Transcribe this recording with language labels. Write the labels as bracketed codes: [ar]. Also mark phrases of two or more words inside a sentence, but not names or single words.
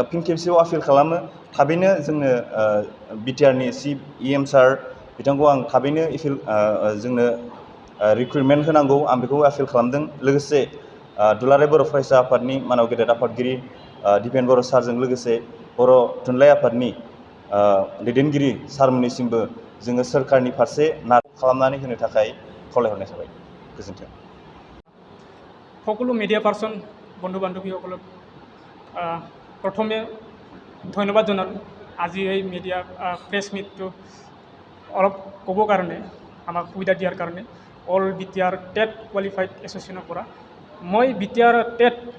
[brx] फिन खेबसेयाव आपिल खालामो थाबैनो जोंनो बिटिआरनि चिफ इएम सार बिथांखौ आं थाबैनो जोंनो रिक्रुइटमेन्ट होनांगौ आं बेखौ आपिल खालामदों लोगोसे दुलाराय बर' फरायसा आफादनि मानाव गेदेर आफादगिरि दिपेन बर' सारजों लोगोसे बर' थुनलाइ आफादनि दैदेनगिरि सारमोननिसिमबो जोङो सोरखारनि फारसे खालामनानै होनो थाखाय खावलायहरनाय थाबाय गोजोन्थों [as] সকলো [en] media person [as] বন্ধু বান্ধৱীসকলক প্ৰথমে ধন্যবাদ জনালোঁ আজি এই [en] media press meet [as] অলপ ক'বৰ কাৰণে আমাক সুবিধা দিয়াৰ কাৰণে [en] All BTR TET qualified association [as] পৰা মই BTR টেট